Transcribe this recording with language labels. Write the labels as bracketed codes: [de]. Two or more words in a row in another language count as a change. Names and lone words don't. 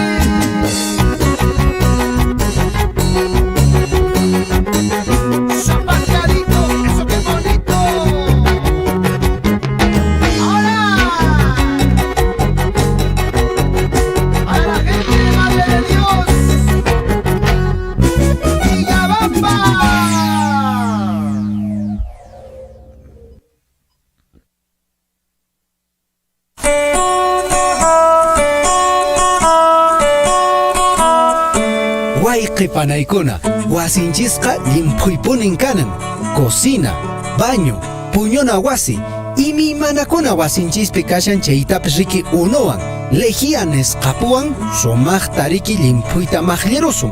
[es] Zapateadito, eso qué bonito. Ahora, a la gente de Madre de Dios, Villabamba. [qu] Wayqipanaykuna wasinchisqa llimpuypunin kanan, cocina, baño, puñuna wasi, imi manakuna wasinchispi kashan chaytapas riki unuwan, legianes qapuwan sumaqta riki llimpuyta maqllarusun.